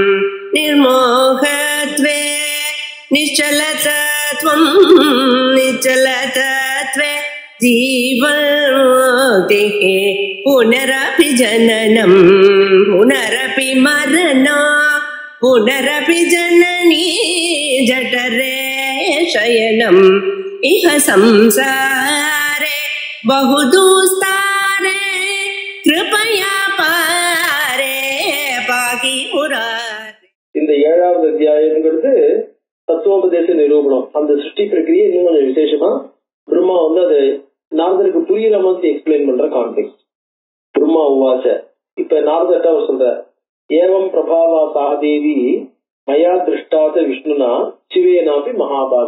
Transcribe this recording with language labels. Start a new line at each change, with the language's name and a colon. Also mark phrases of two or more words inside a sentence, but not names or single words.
Sanskrit: निर्मोहत्वे निश्चलतत्वं निश्चलतत्वे जीवन्मुक्तिः पुनरपि जननं पुनरपि मरणं पुनरपि जननी जठरे शयनम् इह संसारे बहुदुस्तारे कृपया पारे पाहि मुरारे.
Tamil: இந்த 7வது அத்தியாயம்ங்கிறது தத்துவோபதேச நிரூபணம். அந்த சிருஷ்டி பிரக்கிரியை இன்னும் கொஞ்சம் விசேஷமா பிரம்மா அது நாரதருக்கு புரியுற மாதிரி எக்ஸ்பிளைன் பண்ற கான்டெக்ட்.
Sanskrit: ब्रह्मा उवाच्च,
Tamil: இப்ப நாரதர்ட்ட அவர் சொல்ற,
Sanskrit: एवम् प्रभावा साकदेवी मया दृष्टात विष्णुना शिवेनापि महाभाग.